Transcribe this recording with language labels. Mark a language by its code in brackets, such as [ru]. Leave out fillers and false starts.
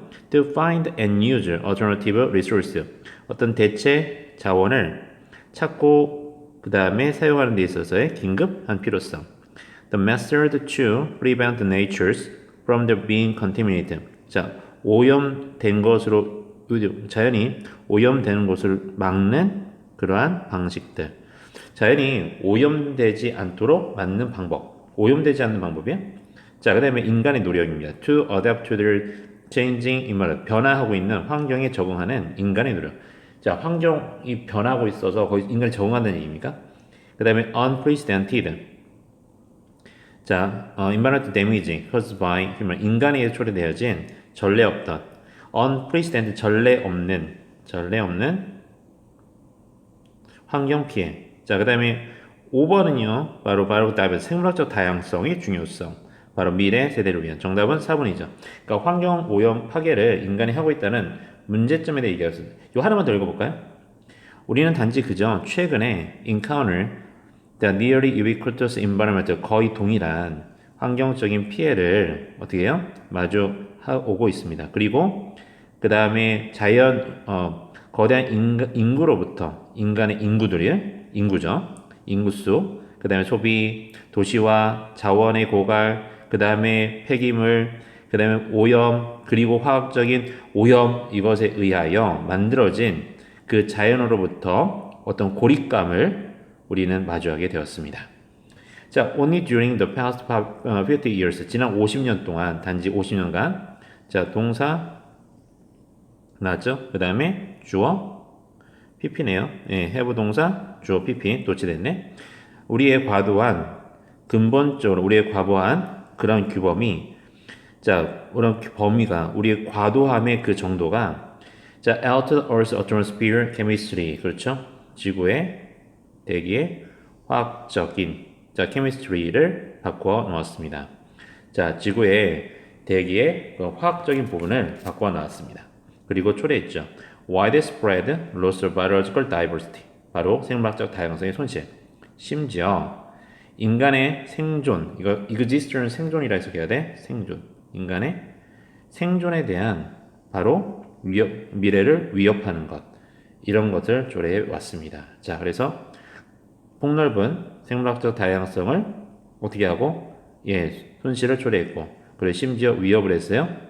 [en] To find and use alternative resource, [ko] 어떤 대체 자원을 찾고 그 다음에 사용하는 데 있어서의 긴급한 필요성. [en] The method to prevent natures from the being contaminated. [ko] 자, 오염된 것으로 자연이 오염되는 것을 막는 그러한 방식들. 자연이 오염되지 않도록 막는 방법. 오염되지 않는 방법이요? 자, 그 다음에 인간의 노력입니다. [en] To adapt to the changing environment. [ko] 변화하고 있는 환경에 적응하는 인간의 노력. 자, 환경이 변하고 있어서 거기 인간이 적응한다는 얘기입니까? 그 다음에 unprecedented. [en] 자, environmental damage caused by human. [ko] 인간에 의해 초래되어진 전례 없던 unprecedented, 전례 없는 환경 피해. 자, 그 다음에 5번은요, 바로 생물학적 다양성의 중요성. 바로 미래 세대를 위한. 정답은 4번이죠. 그러니까 환경 오염 파괴를 인간이 하고 있다는 문제점에 대해 얘기하겠습니다. 이거 하나만 더 읽어볼까요? 우리는 단지 그저 최근에 [en] encounter the nearly ubiquitous environment, [ko] 거의 동일한 환경적인 피해를 어떻게 해요? 마주하고 있습니다. 그리고 그 다음에 거대한 인구로부터 인간의 인구죠. 인구수, 그 다음에 소비, 도시화, 자원의 고갈, 그 다음에 폐기물, 그 다음에 오염, 그리고 화학적인 오염, 이것에 의하여 만들어진 그 자연으로부터 어떤 고립감을 우리는 마주하게 되었습니다. [en] 자, only during the past 50 years. [ko] 지난 50년 동안, 단지 50년간. 자, 동사 나왔죠? 그 다음에 주어, pp네요. 예, have 동사, 주어, pp. 도치됐네. 우리의 과도한, 근본적으로 우리의 과도한 그런 규범이, 자, 그런 범위가, 우리의 과도함의 그 정도가, 자, [en] altered Earth's atmosphere chemistry. [ko] 그렇죠? 지구의, 대기의 화학적인, 자, chemistry를 바꿔 놓았습니다. 자, 지구의 대기의 그 화학적인 부분을 바꿔 놓았습니다. 그리고 초래했죠. [en] widespread loss of biological diversity. [ko] 바로 생물학적 다양성의 손실. 심지어 인간의 생존, 이거 exist는 생존이라 해석해야 돼. 생존. 인간의 생존에 대한 바로 미래를 위협하는 것. 이런 것을 조례해 왔습니다. 자, 그래서 폭넓은 생물학적 다양성을 어떻게 하고, 예, 손실을 초래했고, 그리고 심지어 위협을 했어요.